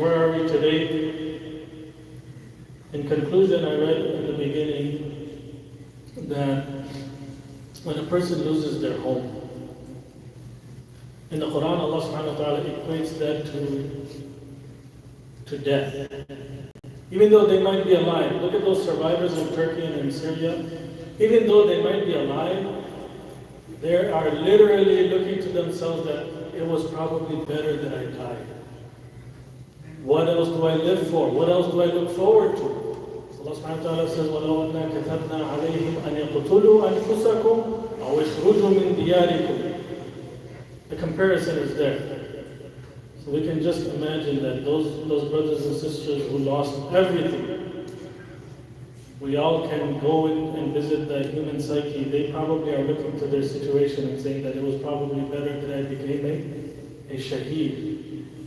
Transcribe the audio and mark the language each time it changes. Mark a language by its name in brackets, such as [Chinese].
[English] Where are we today? In conclusion, I read in the beginning that when a person loses their home, in the Quran, Allah subhanahu wa ta'ala equates that to death. Even though they might be alive, look at those survivors in Turkey and in Syria. Even though they might be alive, they are literally looking to themselves that it was probably better that I died. What else do I live for? What else do I look forward to? [Arabic] Allah subhanahu wa ta'ala says, وَلَوْ أَنَّا كَتَبْنَا عَلَيْهِمْ أَنْ يَقْتُلُوا أَنفُسَكُمْ أَوْ يَخْرُجُوا مِنْ دِيَارِكُمْ. [English] The comparison is there. So we can just imagine that those brothers and sisters who lost everything, we all can go in and visit the human psyche. They probably are looking to their situation and saying that it was probably better that I became a shaheed.